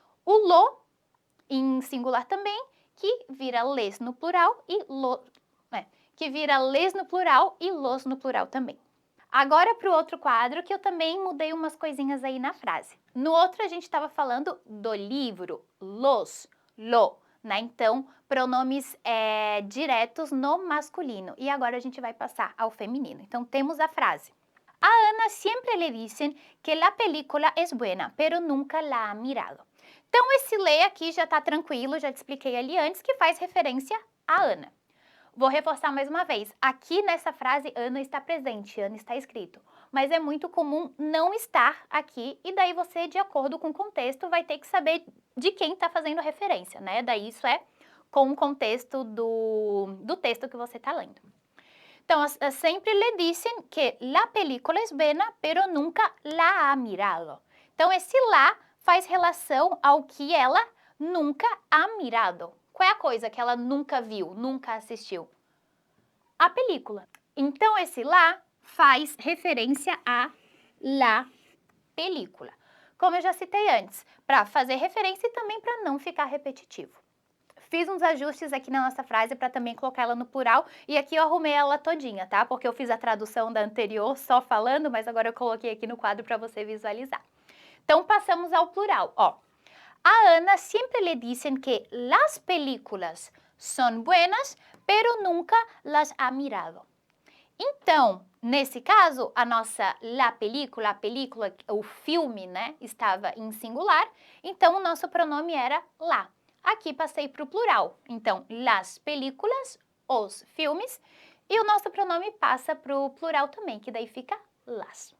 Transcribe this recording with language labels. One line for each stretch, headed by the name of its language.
Portuguese: O lo em singular também, que vira les no plural e que vira les no plural e los no plural também. Agora para o outro quadro, que eu também mudei umas coisinhas aí na frase. No outro a gente estava falando do livro, los, lo, né? Então, pronomes diretos no masculino. E agora a gente vai passar ao feminino. Então, temos a frase.
Spanish: A Ana sempre le dicen que la película es buena, pero nunca la ha mirado.
Portuguese: Então, esse le aqui já está tranquilo, já te expliquei ali antes, que faz referência a Ana. Vou reforçar mais uma vez. Aqui nessa frase, Ana está presente, Ana está escrito. Mas é muito comum não estar aqui e daí você, de acordo com o contexto, vai ter que saber de quem está fazendo referência, né? Daí isso é com o contexto do texto que você está lendo. Então,
Spanish: sempre le dicen que la película es buena, pero nunca la ha mirado.
Portuguese: Então, esse lá faz relação ao que ela nunca
Spanish: ha mirado.
Portuguese: Qual é a coisa que ela nunca viu, nunca assistiu? A película. Então, esse lá faz referência a la película. Como eu já citei antes, para fazer referência e também para não ficar repetitivo. Fiz uns ajustes aqui na nossa frase para também colocar ela no plural e aqui eu arrumei ela todinha, tá? Porque eu fiz a tradução da anterior só falando, mas agora eu coloquei aqui no quadro para você visualizar. Então, passamos ao plural, ó.
Spanish: A Ana sempre le dicen que las películas son buenas, pero nunca las ha mirado.
Portuguese: Então, nesse caso, a nossa la película, o filme, né, estava em singular, então o nosso pronome era la. Aqui passei para o plural, então las películas, os filmes, e o nosso pronome passa para o plural também, que daí fica las.